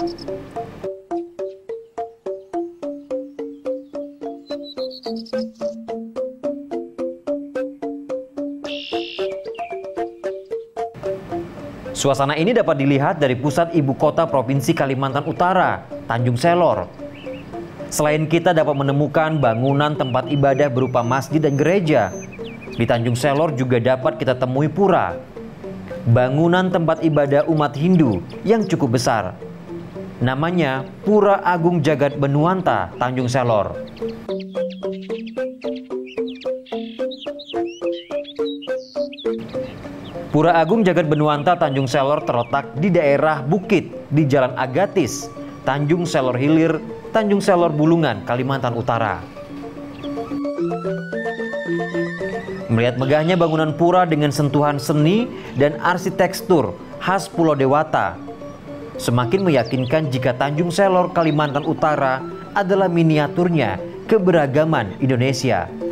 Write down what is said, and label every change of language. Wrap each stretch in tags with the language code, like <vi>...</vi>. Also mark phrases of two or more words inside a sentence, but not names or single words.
<id>Suasana ini dapat dilihat dari pusat ibu kota Provinsi Kalimantan Utara, Tanjung Selor. Selain kita dapat menemukan bangunan tempat ibadah berupa masjid dan gereja, di Tanjung Selor juga dapat kita temui pura, bangunan tempat ibadah umat Hindu yang cukup besar. Namanya Pura Agung Jagat Benuanta, Tanjung Selor. Pura Agung Jagat Benuanta Tanjung Selor terletak di daerah Bukit di Jalan Agatis, Tanjung Selor Hilir, Tanjung Selor Bulungan, Kalimantan Utara. Melihat megahnya bangunan pura dengan sentuhan seni dan arsitektur khas Pulau Dewata, semakin meyakinkan jika Tanjung Selor, Kalimantan Utara adalah miniaturnya keberagaman Indonesia.</id>